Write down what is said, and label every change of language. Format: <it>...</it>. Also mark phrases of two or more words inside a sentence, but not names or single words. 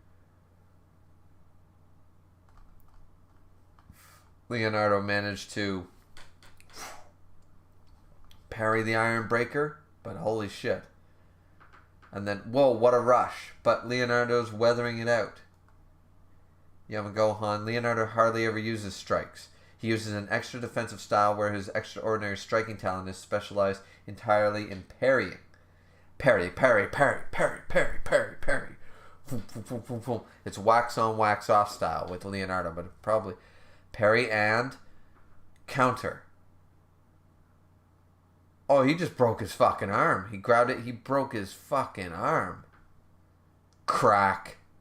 <en>Leonardo managed to parry the iron breaker, but holy shit. And then, whoa, what a rush. But Leonardo's weathering it out. Yamagohan. Leonardo hardly ever uses strikes. He uses an extra defensive style where his extraordinary striking talent is specialized entirely in parrying. Parry, parry, parry, parry, parry, parry, parry. It's wax on, wax off style with Leonardo, but probably parry and counter. Oh, he just broke his fucking arm. He grabbed it, he broke his fucking arm. Crack.</en>